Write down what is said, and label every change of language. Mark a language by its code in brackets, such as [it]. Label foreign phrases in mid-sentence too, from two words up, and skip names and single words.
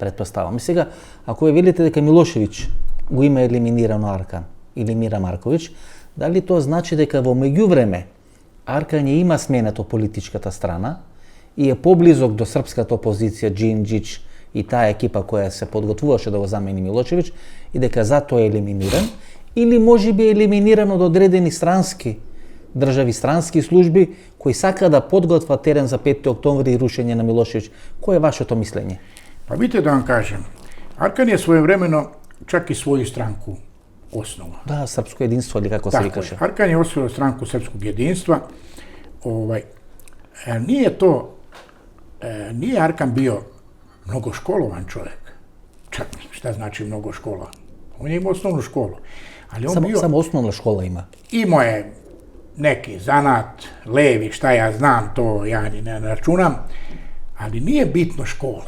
[mk] И сега, ако ја велите дека Милошевиќ го има елиминирано Аркан или Мира Марковиќ, дали тоа значи дека во меѓувреме Аркан ја има сменето политичката страна и е поблизок до српската опозиција, Джинџич и таа екипа која се подготвуваше да го замени Милошевиќ и дека затоа е елиминиран, или може би е елиминиран од одредени странски држави, странски служби кои сака да подготват терен за 5 октомври и рушење на Милошевиќ. Кој е вашето мислење? [sr] Pa vidite da vam kažem, Arkan je svojevremeno čak i svoju stranku osnovao. [mk] Да, српско единство или како се викаше. [sr] Arkan je osnovao stranku Srpskog jedinstva. Nije Arkan bio mnogo školovan čovjek. Čak šta znači mnogo školovan? On je imao osnovnu školu. Ali Samo osnovna škola ima. Imao je neki zanat, levi, šta ja znam, to ja ni ne računam, ali nije bitno škola.